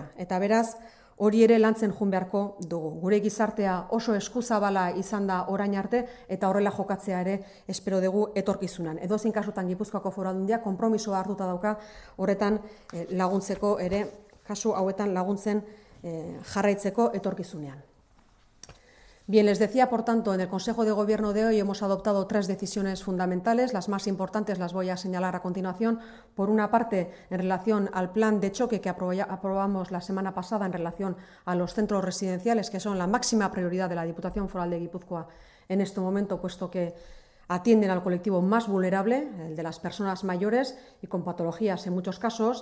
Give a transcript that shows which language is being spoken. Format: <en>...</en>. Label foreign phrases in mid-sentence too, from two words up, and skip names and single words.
<eu>Eta beraz, hori ere lantzen joan beharko dugu. Gure gizartea oso eskuzabala izan da orain arte, eta horrela jokatzea ere espero dugu etorkizunan. Edozein kasutan Gipuzkoako Foru Aldundiak konpromisoa hartuta dauka horretan laguntzeko ere, kasu hauetan laguntzen jarraitzeko etorkizunean.</eu> <es>Bien, les decía, por tanto, en el Consejo de Gobierno de hoy hemos adoptado 3 decisiones fundamentales. Las más importantes las voy a señalar a continuación. Por una parte, en relación al plan de choque que aprobamos la semana pasada en relación a los centros residenciales, que son la máxima prioridad de la Diputación Foral de Guipúzcoa en este momento, puesto que atienden al colectivo más vulnerable, el de las personas mayores y con patologías en muchos casos.</es>